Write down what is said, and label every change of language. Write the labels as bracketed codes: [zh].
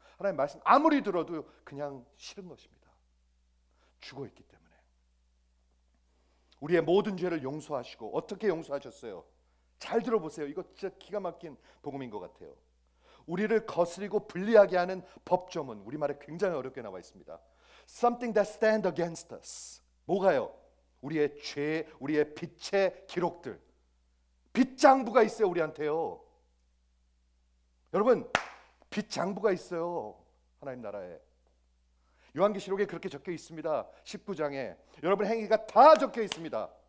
[ko] 하나님 말씀 아무리 들어도 그냥 싫은 것입니다. 죽어 있기 때문에. 우리의 모든 죄를 용서하시고 어떻게 용서하셨어요? 잘 들어보세요. 이거 진짜 기가 막힌 복음인 것 같아요. 우리를 거스리고 불리하게 하는 법조문, 우리말에 굉장히 어렵게 나와 있습니다. [en] Something that stand against us. [ko] 뭐가요? 우리의 죄, 우리의 빚의 기록들. 빚장부가 있어요, 우리한테요. 여러분, 빚장부가 있어요, 하나님 나라에. 요한계시록에 그렇게 적혀 있습니다. 19장에 여러분 행위가 다 적혀 있습니다.